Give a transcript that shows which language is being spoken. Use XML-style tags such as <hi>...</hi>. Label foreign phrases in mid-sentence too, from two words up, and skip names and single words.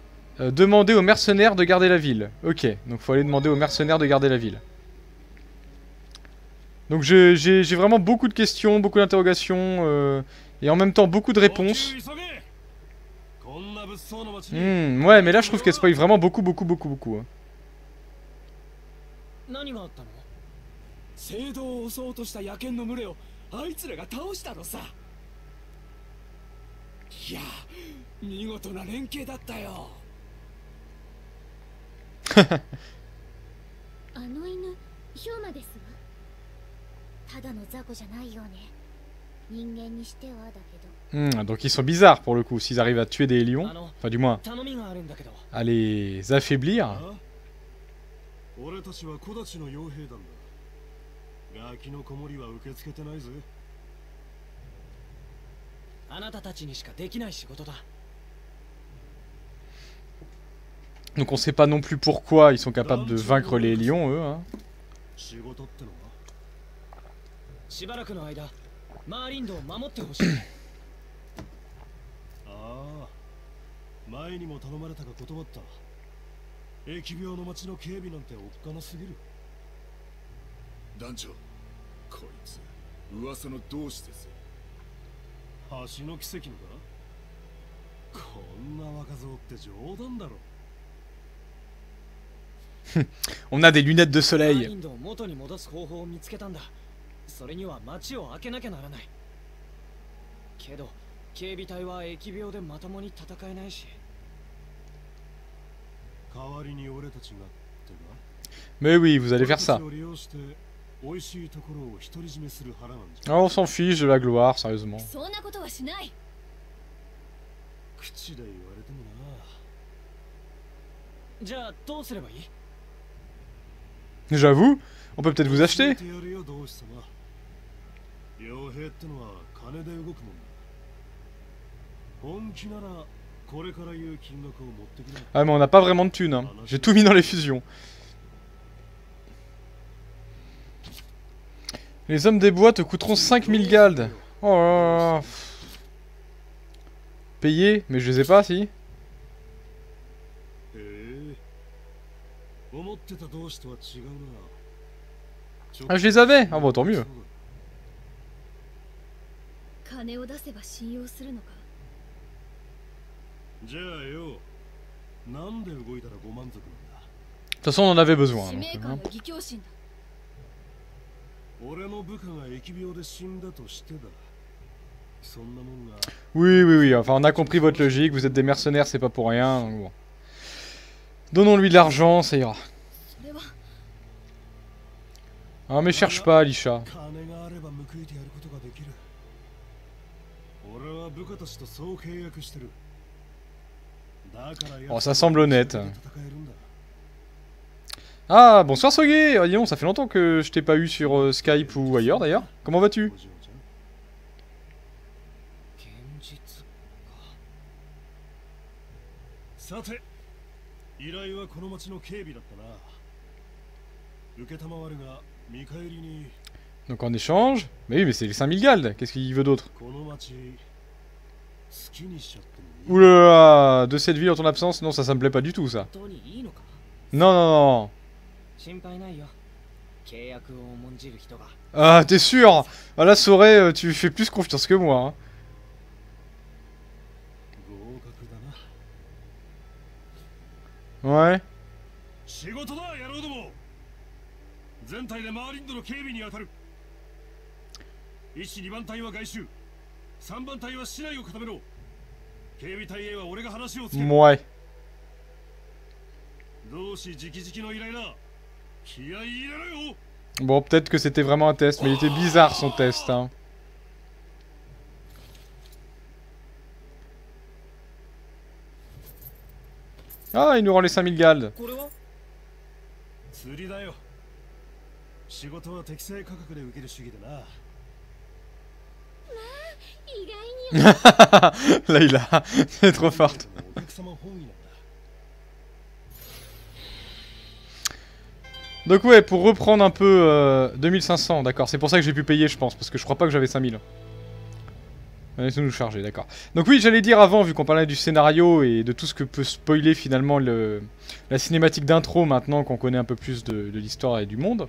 <fr>Demander aux mercenaires de garder la ville. Ok, donc faut aller demander aux mercenaires de garder la ville. Donc j'ai vraiment beaucoup de questions, beaucoup d'interrogations, et en même temps beaucoup de réponses. Ouais, mais là je trouve qu'elle spoil vraiment beaucoup. Hein.</fr> <ja>聖堂を襲おうとした野犬の群れをあいつらが倒したのさ。いや、見事な連携だったよ。あの犬、ヒューマですわ。ただの雑魚じゃないようね。人間にしてはだけど</ja> <fr>Donc ils sont bizarres pour le coup, s'ils arrivent à tuer des lions,</fr> <ja>あの</ja> <fr>enfin du moins</fr> <ja>頼みがあるんだけど</ja> <fr>à les affaiblir.</fr> <ja>あ俺たちは小立ちの傭兵団だ。ガキの子守は受け付けてないぜ。あなたたちにしかできない仕事だ</ja> <fr>Donc on sait pas non plus pourquoi ils sont capables de vaincre les lions, eux. Hein.</fr> <ja>仕事ってのはしばらくの間マーリンドを守ってほしいああ、前にも頼まれたが断った。疫病の町の警備なんておっかなすぎる。団長、こいつ噂の同志です。橋の奇跡のか。こんな若造って冗談だろ。</ja> <fr>On a des lunettes de</fr> <ja>マーリ</ja> <fr>soleil.</fr> <ja>ンドを元に戻す方法を見つけたんだそれには町を開けなきゃならないけど警備隊は疫病でまともに戦えないし代わりに俺たちがってか。</ja> <fr>Mais oui, vous allez faire ça.</fr> <ja>俺たちを利用して美味しいところを独り占めする腹なんじゃ。</ja> <fr>Ah, on s'en fiche de la gloire, sérieusement.</fr> <ja>そんなことはしない。口で言われてもな。じゃあどうすればいい</ja> <fr>J'avoue, on peut peut-être vous acheter.</fr> <ja>教えてやるよ同志様。傭兵ってのは金で動くもんだ。本気ならこれから言う金額を持ってきな。</ja> <fr>Ah, mais on n'a pas vraiment de thunes. Hein. J'ai tout mis dans les fusions. Les hommes des bois te coûteront 5000 galdes. Oh là là. Payés, mais je les ai pas, si.</fr> <ja>へえ。思ってた同志とは違うな。</ja> <fr>Ah, je les avais. Ah bon, tant mieux.</fr> <ja>金を出せば信用するのか。じゃあよ、なんで動いたらご満足なんだ。</ja> <fr>De toute façon, on en avait besoin.</fr> <ja>使</ja> <fr>Donc,</fr> <ja>命</ja> <fr>hein.</fr> <ja>感の義兄心だ。俺の部下が疫病で死んだとしてだ。そんなもんが。</ja> <fr>Oui, oui, oui. Enfin, on a compris votre logique. Vous êtes des mercenaires, c'est pas pour rien. Donc bon. Donnons-lui de l'argent, ça ira.</fr> <ja>それは</ja> <fr>Ah, mais cherche pas, Alisha.</fr> <ja>金があれば報いてやることができる。俺は部下たちとそう契約してる。だから</ja> <fr>Oh, ça semble honnête.</fr> <ja>戦えるんだ。</ja> <fr>Ah, bonsoir Soge. Ah, dis donc, ça fait longtemps que je t'ai pas eu sur Skype ou ailleurs d'ailleurs. Comment vas-tu?</fr> <ja>お嬢ちゃん。現実かさて、依頼はこの町の警備だったな。受けたまわるが見返りに</ja> <fr>Donc en échange... Mais oui, mais c'est les 5000 galdes. Qu'est-ce qu'il veut d'autre?</fr> <ja>この町好きにしちゃってもいい。</ja> <fr>Oulala, de cette ville en ton absence? Non, ça me plaît pas du tout, ça.</fr> <ja>本当にいいのか</ja> <fr>Non, non, non.</fr> <ja>心配ないよ契約を重んじる人が</ja> <fr>Ah, t'es sûr? Ah là, Soré, tu fais plus confiance que moi. Hein.</fr> <ja>合格だな。</ja> <fr>Ouais.</fr> <ja>仕事だ野郎ども。全体でマーリンドの警備に当たる。1、2番隊は外周、3番隊は市内を固めろ。警備隊へは俺が話をつける。</ja> <fr>Ouais.</fr> <ja>同志直々の依頼だ。気合い入れろよ。</ja> <fr>Bon, peut-être que c'était vraiment un test, mais il était bizarre son test. Hein. Ah, il nous rend les 5000 galdes.</fr> <ja>これは釣りだよ。仕事は適正価格で受ける主義でな。意外に</ja> <fr>Là, il a... C'est trop forte.</fr> <ja>お客様本位なんだ。</ja> <fr>Donc ouais, pour reprendre un peu... 2500, d'accord. C'est pour ça que j'ai pu payer, je pense. Parce que je crois pas que j'avais 5000. Laissez-nous nous charger, d'accord. Donc oui, j'allais dire avant, vu qu'on parlait du scénario et de tout ce que peut spoiler finalement la cinématique d'intro, maintenant qu'on connaît un peu plus de l'histoire et du monde.</fr>